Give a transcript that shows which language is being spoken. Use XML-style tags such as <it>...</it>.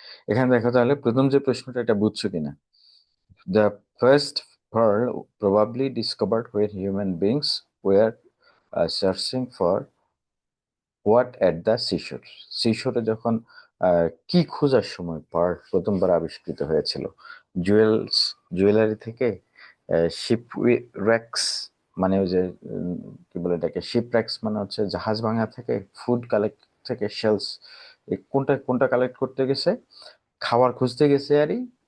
<bn>এখানে দেখো তাহলে প্রথম যে প্রশ্নটা, এটা বুঝছো কিনা। The first</bn> <en>pearl probably discovered when human beings were searching for what at the seashore.</en> <bn>সিশোরে যখন কি খোঁজার সময় পার্ল প্রথমবার আবিষ্কৃত হয়েছিল। জুয়েলস, জুয়েলারি থেকে, শিপ র্যাক্স, মানে ওই যে কি বলে এটাকে, শিপ র্যাক্স মানে হচ্ছে জাহাজ ভাঙা থেকে, ফুড কালেক্ট থেকে, শেলস, কোনটা কোনটা কালেক্ট করতে গেছে, খাবার খুঁজতে গেছে আরই।</bn>